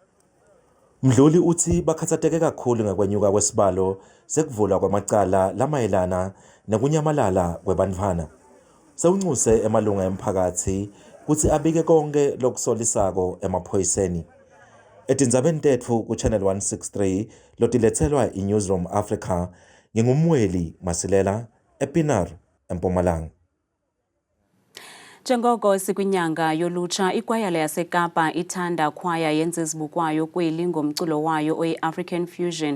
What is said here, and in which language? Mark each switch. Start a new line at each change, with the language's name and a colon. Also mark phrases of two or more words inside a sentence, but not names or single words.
Swati: Mdluli uthi bakhatsateke kakhulu ngekwenyuka kwesibalo sekuvulwa kwamacala lamayelana nekunyamalala kwebantfwana. Sewuncuse emalunga emphakathi kutsi abike konke lokusolisako emaphoyiseni. Etindzabeni tetfu ku Channel 163 lotiletselwa iNewsroom Africa ngingumweli Masilela ePinar eMpumalanga.
Xhosa: Njengoko sikwinyanga yolutsha, ikwayala yaseKapa ithanda kwaya yenza izibukwayo kweli ngomculo wayo oyi-African Fusion.